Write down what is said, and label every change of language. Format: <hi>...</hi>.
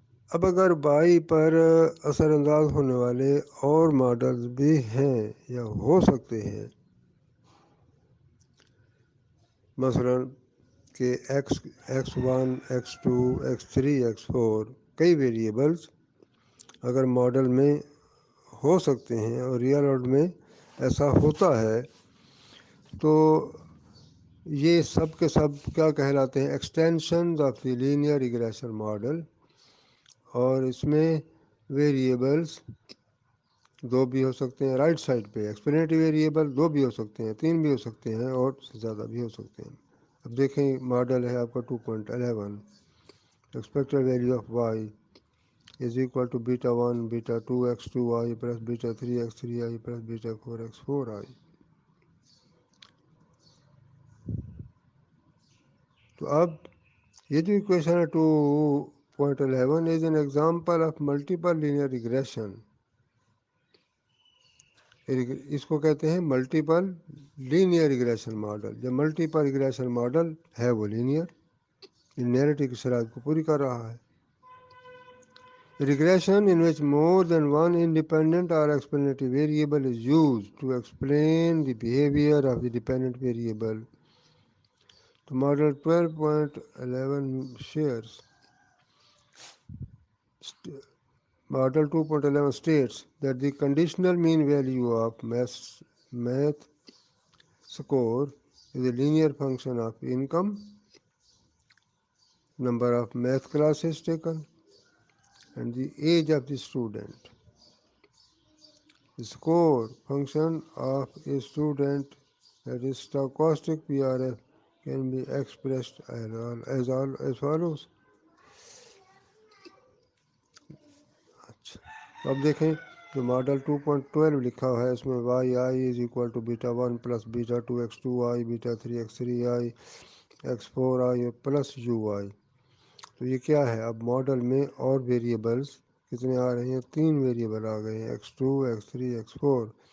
<ur>اب اگر بائی پر اثر انداز ہونے والے اور ماڈلز بھی ہیں یا ہو سکتے ہیں، مثلا کہ x1 x2 x3 x4 کئی ویریبلز اگر ماڈل میں ہو سکتے ہیں اور ریئل ورلڈ میں ایسا ہوتا ہے تو یہ سب کے سب کیا کہلاتے ہیں؟</ur> <en>Extensions of the linear regression model.</en> <ur>اور اس میں ویریبلز دو بھی ہو سکتے ہیں رائٹ سائڈ پہ. ایکسپلینیٹری ویریبل دو بھی ہو سکتے ہیں، تین بھی ہو سکتے ہیں اور زیادہ بھی ہو سکتے ہیں. اب دیکھیں ماڈل ہے آپ کا 2.11.</ur> <en>Expected value of Y is equal to beta 1 beta 2 x2i plus beta 3 x3i plus beta 4 x4i.</en> <ur>تو اب یہ جو</ur> <en>equation ہے 2.11 is an example of multiple linear regression.</en> <ur>اس کو کہتے ہیں ملٹیپل لینئر ریگریشن ماڈل. جو ملٹیپل ریگریشن ماڈل ہے وہ لینئرٹی کی شرائط کو پوری کر رہا ہے.</ur> <en>Regression in which more than one independent or explanatory variable is used to explain the behavior of the dependent variable. The model 12.11 shares. Model 2.11 states that the conditional mean value of math score is a linear function of income, number of math classes taken, and the age of the student. The score function of a student, that is stochastic PRF, can be expressed as follows.</en> <ur>اب دیکھیں جو model 2.12 لکھا ہے اس میں</ur> <en>Y I is equal to beta 1 plus beta 2 x2 I beta 3 x3 I x4 I plus U I.</en> <ur>تو یہ کیا ہے؟ اب ماڈل میں اور ویریبلس کتنے آ رہے ہیں؟ 3 ویریبل آ گئے ہیں x2 x3 x4.</ur>